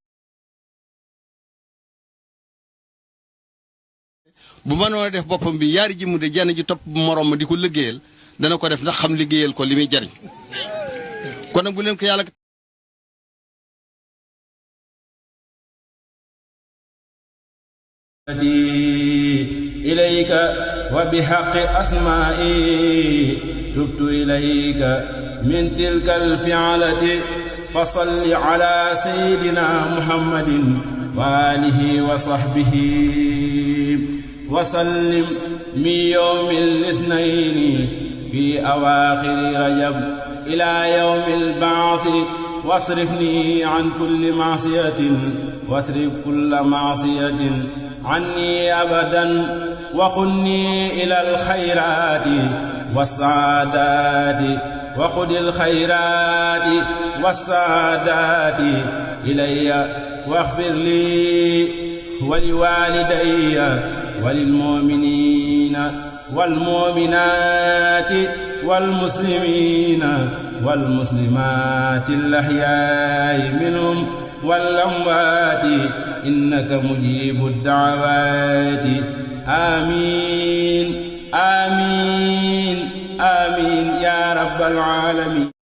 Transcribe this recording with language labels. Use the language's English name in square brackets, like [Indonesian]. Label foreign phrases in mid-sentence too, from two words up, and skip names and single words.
[Wolof] bu mënoon a def boppam bi yaari ji mu de jenn ji topp morom ma di ko liggéeyal dana ko def ndax xam liggéeyal ko li muy jariñ kon nag bu leen ko yàlla [Arabic] إليك وبحق أسمائك تبت إليك من تلك الفعلة فصل على سيدنا محمد وآله و صحبه وسلم من يوم الاثنين في أواخر رجب إلى يوم البعث واصرفني عن كل معصية واصرف كل معصية عني أبدا و خذني إلى الخيرات والسعادات وخذ الخيرات والسعادات إلي واغفر لي ولوالدي وللمؤمنين والمؤمنات والمسلمين والمسلمات الأحياء منهم والأموات إنك مجيب الدعوات آمين آمين آمين يا رب العالمين